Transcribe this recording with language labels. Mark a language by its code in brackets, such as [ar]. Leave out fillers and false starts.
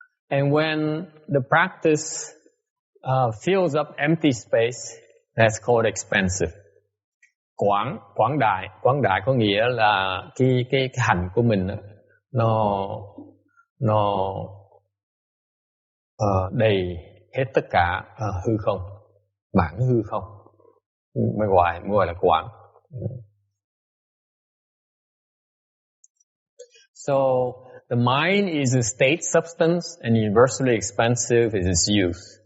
[en] And when the practice fills up empty space, that's called expansive. [vi] Quảng đại có nghĩa là cái hành của mình nó đầy hết tất cả hư không, bản hư không, mới gọi là quảng. [en] So the mind is a state substance and universally expansive is its use.